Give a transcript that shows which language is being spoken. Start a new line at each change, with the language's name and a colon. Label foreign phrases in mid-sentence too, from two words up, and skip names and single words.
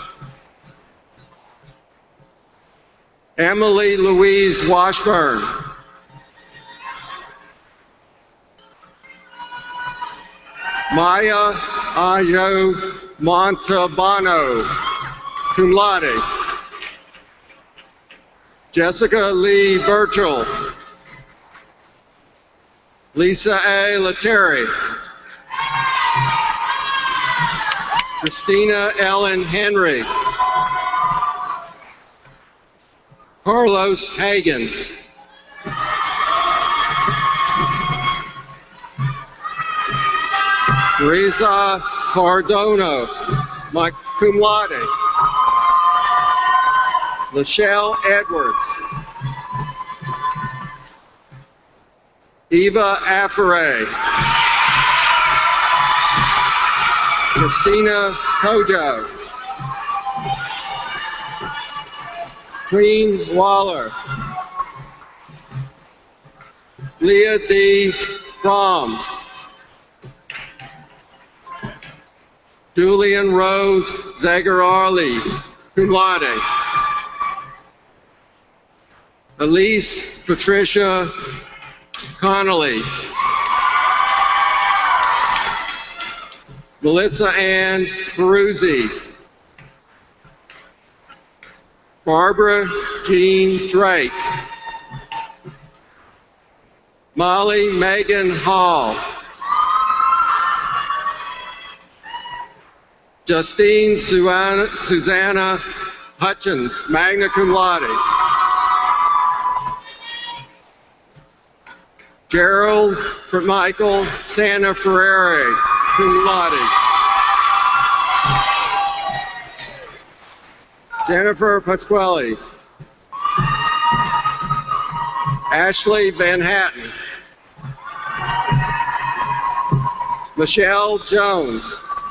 English: Emily Louise Washburn. Maya Ayo Montalbano,
Latin: cum laude.
English: Jessica Lee Burchell. Lisa A. Leteri. Christina Ellen Henry. Carlos Hagan. Teresa Cardono,
Latin: cum laude.
English: Lachelle Edwards. Eva Afare. Christina Kojo. Queen Waller. Leah D. Fromm. Julian Rose Zagarali,
Latin: cum laude.
English: Elise Patricia Connolly. Melissa Ann Peruzzi. Barbara Jean Drake. Molly Megan Hall. Justine Susanna Hutchins,
Latin: magna cum laude.
English: Gerald Michael Santa Ferrari,
Latin: cum laude.
English: Jennifer Pasquale. Ashley Van Hatten. Michelle Jones.